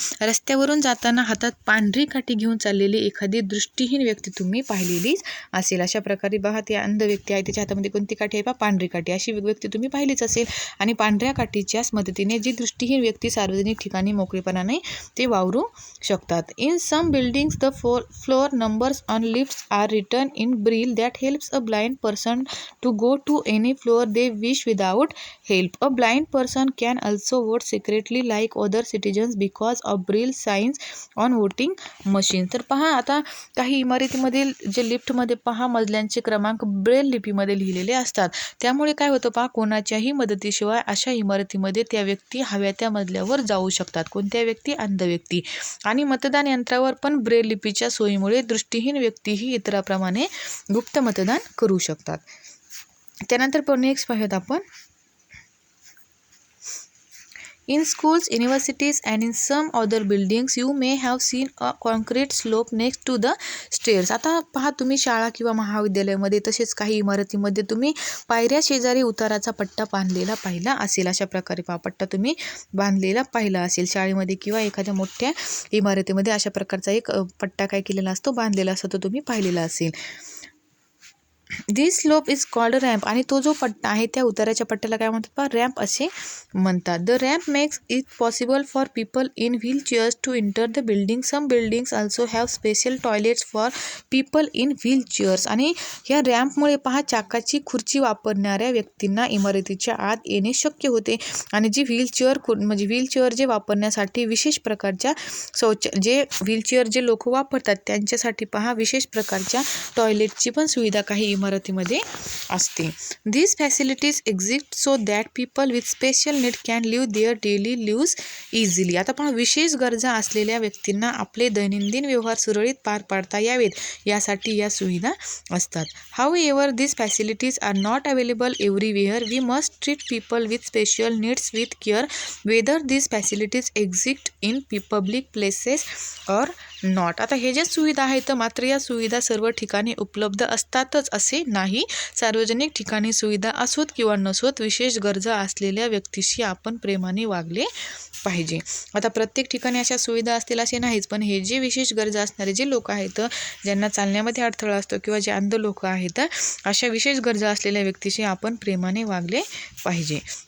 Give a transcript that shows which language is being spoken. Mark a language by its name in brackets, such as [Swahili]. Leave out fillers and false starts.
[Marathi] रस्त्यावरून जाताना हातात पांढरी काठी घेऊन चाललेली एखादी दृष्टीहीन व्यक्ती तुम्ही पाहिलेलीच असेल. अशा प्रकारे पहा, ती अंध व्यक्ती आहे, त्याच्या हातामध्ये कोणती काठी आहे? पहा, पांढरी काठी. अशी व्यक्ती तुम्ही पाहिलीच असेल. आणि पांढऱ्या काठीच्याच मदतीने जी दृष्टीहीन व्यक्ती सार्वजनिक ठिकाणी मोकळेपणाने ते वावरू शकतात. [English] In some buildings the floor numbers on lifts are written in braille that helps a blind person to go to any floor they wish without help. A blind person can also vote secretly like other citizens because of braille signs on voting machines. [Marathi] तर पहा, आता काही इमारतीमधील जे लिफ्टमध्ये पहा मजल्यांचे क्रमांक Braille लिपीमध्ये लिहिलेले असतात. त्यामुळे काय होतं पहा, कोणाच्याही मदतीशिवाय अशा इमारतीमध्ये त्या व्यक्ती हव्या त्या मजल्यावर जाऊ शकतात. कोणत्या व्यक्ती? अंध व्यक्ती. आणि मतदान यंत्रावर पण ब्रेल लिपीच्या सोयीमुळे दृष्टीहीन व्यक्तीही इतराप्रमाणे गुप्त मतदान करू शकतात. त्यानंतर नेक्स्ट पाहूयात आपण. [English] In schools, universities and in some other buildings you may have seen a concrete slope next to the stairs. [Marathi] आता पहा, तुम्ही शाळा किंवा महाविद्यालयामध्ये तसेच काही इमारतीमध्ये तुम्ही पायऱ्या शेजारी उताराचा पट्टा बांधलेला पाहिला असेल. अशा प्रकारे पहा, पट्टा तुम्ही बांधलेला पाहिला असेल. शाळेमध्ये किंवा एखाद्या मोठ्या इमारतीमध्ये अशा प्रकारचा एक पट्टा काय केलेला असतो, बांधलेला असतो, तो तुम्ही पाहिलेला असेल. [English] This slope is called ramp. [Marathi] आणि तो जो पट्टा आहे त्या उताराच्या पट्ट्याला काय म्हणतात पहा, रॅम्प असे म्हणतात. [English] The ramp makes it possible for people in wheelchairs to enter the building. Some buildings also have special toilets for people in wheelchairs. [Marathi] आणि ह्या रॅम्पमुळे पहा, चाकाची खुर्ची वापरणाऱ्या व्यक्तींना इमारतीच्या आत येणे शक्य होते. आणि जी म्हणजे व्हीलचेअर जे वापरण्यासाठी विशेष प्रकारच्या जे व्हीलचेअर जे लोक वापरतात त्यांच्यासाठी पहा, विशेष प्रकारच्या टॉयलेटची पण सुविधा काही इमारतीमध्ये असते. [English] These facilities exist so that people with special need can live their daily lives easily. [Marathi] आता पहा, विशेष गरजा असलेल्या व्यक्तींना आपले दैनंदिन व्यवहार सुरळीत पार पाडता यावेत यासाठी या सुविधा असतात. [English] However, these facilities are not available everywhere. We must treat people with special needs with care, whether these facilities exist in public places or not. [Marathi] आता हे ज्या सुविधा आहेत मात्र या सुविधा सर्व ठिकाणी उपलब्ध असतातच असे नाही. सार्वजनिक ठिकाणी सुविधा असोत किंवा नसोत, विशेष गरजा असलेल्या व्यक्तीशी आपण प्रेमाने वागले पाहिजे. आता प्रत्येक ठिकाणी अशा सुविधा असतील असे नाहीच, पण हे जे विशेष गरजा असणारे जे लोक आहेत, ज्यांना चालण्यामध्ये अडथळा असतो किंवा जे अंध लोक आहेत, अशा विशेष गरजा असलेल्या व्यक्तीशी आपण प्रेमाने वागले पाहिजे.